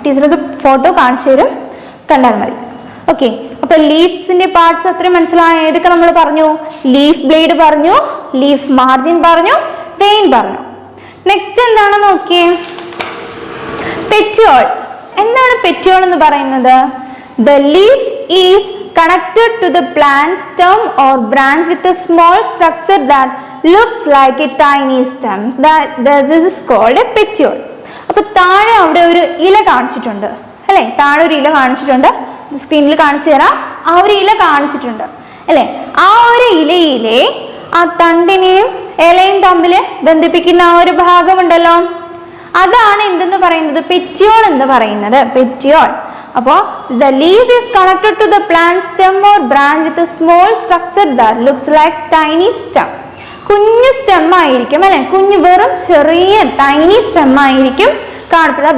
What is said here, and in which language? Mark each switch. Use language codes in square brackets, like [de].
[ml] Teacher ഇത് photo കാണിച്ചു തരും, കണ്ടാൽ മതി. ഓക്കെ, അപ്പൊ ലീഫ്സിന്റെ പാർട്സ് അത്രയും മനസ്സിലായ. ഏതൊക്കെ നമ്മൾ പറഞ്ഞു, ലീഫ് ബ്ലേഡ് പറഞ്ഞു, ലീഫ് മാർജിൻ പറഞ്ഞു, വെയിൻ പറഞ്ഞു. നെക്സ്റ്റ് എന്താണ് നോക്കിയേ, പെറ്റിയോൾ. എന്താണ് പെറ്റിയോൾ എന്ന് പറയുന്നത്, [en] the leaf is connected to the plant stem or branch with a small structure that looks like a tiny stem. This is called a petiole. [ml] അപ്പോൾ താഴെ അവിടെ ഒരു ഇല കാണിച്ചിട്ടുണ്ട് അല്ലേ, താഴെ ഒരു ഇല കാണിച്ചിട്ടുണ്ട്, സ്ക്രീനിൽ കാണിച്ചു തരാം. ആ ഒരു ഇല കാണിച്ചിട്ടുണ്ട് അല്ലേ, ആ ഒരു ഇലയിലെ ആ തണ്ടിനെയും ഇലയും തമ്മിൽ ബന്ധിപ്പിക്കുന്ന ആ ഒരു ഭാഗമുണ്ടല്ലോ, അതാണ് എന്തെന്ന് പറയുന്നത്, പെറ്റിയോൾ എന്ന് പറയുന്നത്. പെറ്റിയോൾ. [en] അപ്പോൾ the leaf is connected to the plant stem or branch with a small structure that looks like tiny stem. [ml] കുഞ്ഞു സ്റ്റെം ആയിരിക്കും അല്ലെ, വെറും ചെറിയ ടൈനി സ്റ്റെം ആയിരിക്കും കാണപ്പെടുക.